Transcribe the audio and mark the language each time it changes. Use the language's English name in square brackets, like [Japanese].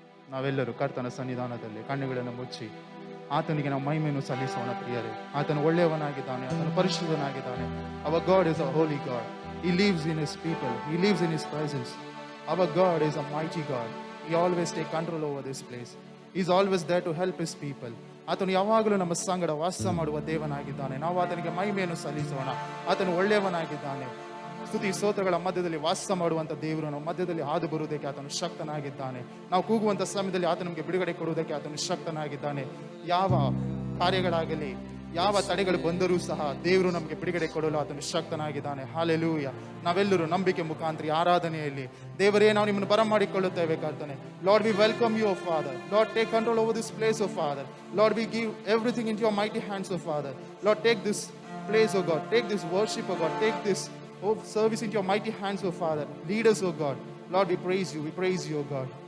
[Kannada] ನಾವೆಲ್ಲರೂ ಕರ್ತನ ಸನ್ನಿಧಾನದಲ್ಲಿ ಕಣ್ಣುಗಳನ್ನು ಮುಚ್ಚಿ ಆತನಿಗೆ ನಾವು ಮಹಿಮೆಯನ್ನು ಸಲ್ಲಿಸೋಣ ಪ್ರಿಯರೇ. ಆತನು ಒಳ್ಳೆಯವನಾಗಿದ್ದಾನೆ, ಆತನು ಪರಿಶುದ್ಧನಾಗಿದ್ದಾನೆ. [English] Our God is a holy God. He lives in his people. He lives in his presence. Our God is a mighty God. He always take control over this place. He is always there to help his people. [Kannada] ಆತನು ಯಾವಾಗಲೂ ನಮ್ಮ ಸಂಗಡ ವಾಸ ಮಾಡುವ ದೇವನಾಗಿದ್ದಾನೆ. ನಾವು ಆತನಿಗೆ ಮಹಿಮೆಯನ್ನು ಸಲ್ಲಿಸೋಣ. ಆತನು ಒಳ್ಳೆಯವನಾಗಿದ್ದಾನೆ. ಸ್ತುತಿ ಸ್ತೋತ್ರಗಳ ಮಧ್ಯದಲ್ಲಿ ವಾಸ ಮಾಡುವಂಥ ದೇವರು ನಮ್ಮ ಮಧ್ಯದಲ್ಲಿ ಹಾದು ಬರುವುದಕ್ಕೆ ಆತನು ಶಕ್ತನಾಗಿದ್ದಾನೆ. ನಾವು ಕೂಗುವಂಥ ಸಮಯದಲ್ಲಿ ಆತ ನಮಗೆ ಬಿಡುಗಡೆ ಕೊಡುವುದಕ್ಕೆ ಆತನು ಶಕ್ತನಾಗಿದ್ದಾನೆ. ಯಾವ ಕಾರ್ಯಗಳಾಗಲಿ, ಯಾವ ತಡೆಗಳು ಬಂದರೂ ಸಹ ದೇವರು ನಮಗೆ ಬಿಡುಗಡೆ ಕೊಡಲು ಆತನು ಶಕ್ತನಾಗಿದ್ದಾನೆ. ಹಾಲೆಲೂಯ. ನಾವೆಲ್ಲರೂ ನಂಬಿಕೆ ಮುಖಾಂತರ ಆರಾಧನೆಯಲ್ಲಿ ದೇವರೇ ನಾವು ನಿಮ್ಮನ್ನು ಬರಮಾಡಿಕೊಳ್ಳುತ್ತೇವೆ ಕರ್ತನೆ. [English] Lord, we welcome you, Father. Lord, take control over this place, oh Father. Lord, we give everything in your mighty hands, oh Father. Lord, take this place, oh God. Take this worship, oh God. Take this service into your mighty hands, oh Father. Lead us, oh God. Lord, we praise you. We praise you, oh God.